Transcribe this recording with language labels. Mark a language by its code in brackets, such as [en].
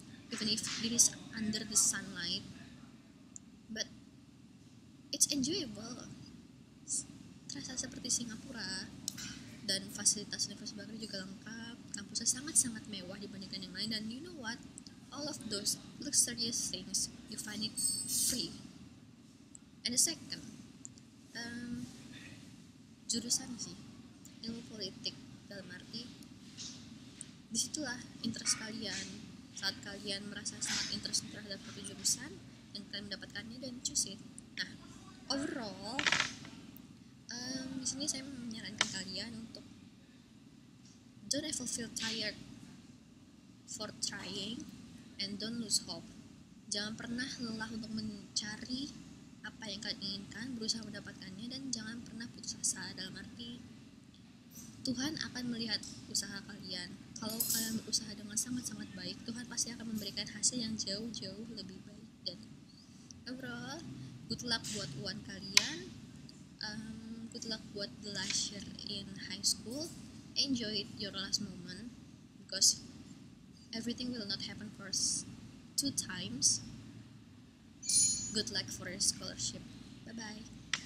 [en] Even if it is under the sunlight, but it's enjoyable. [id] Terasa seperti Singapura, dan fasilitas Universitas Bakri juga lengkap. Kampusnya sangat-sangat mewah dibandingkan yang lain, dan [en] you know what? All of those luxurious things you find it free. And the second, [id] jurusan sih, ilmu politik, dalam arti disitulah interest kalian. Saat kalian merasa sangat interest terhadap satu jurusan dan kalian mendapatkannya, dan [en] choose it. [id] Nah, overall di sini saya menyarankan kalian untuk [en] don't ever feel tired for trying, and don't lose hope. [id] Jangan pernah lelah untuk mencari apa yang kalian inginkan, berusaha mendapatkannya, dan jangan pernah putus asa. Dalam arti Tuhan akan melihat usaha kalian. Kalau kalian berusaha dengan sangat-sangat baik, Tuhan pasti akan memberikan hasil yang jauh-jauh lebih baik. Dan overall, [en] good luck [id] buat uan kalian. [en] Good luck [id] buat [en] the last year in high school. Enjoy your last moment, because everything will not happen for 2 times. Good luck for your scholarship. Bye bye.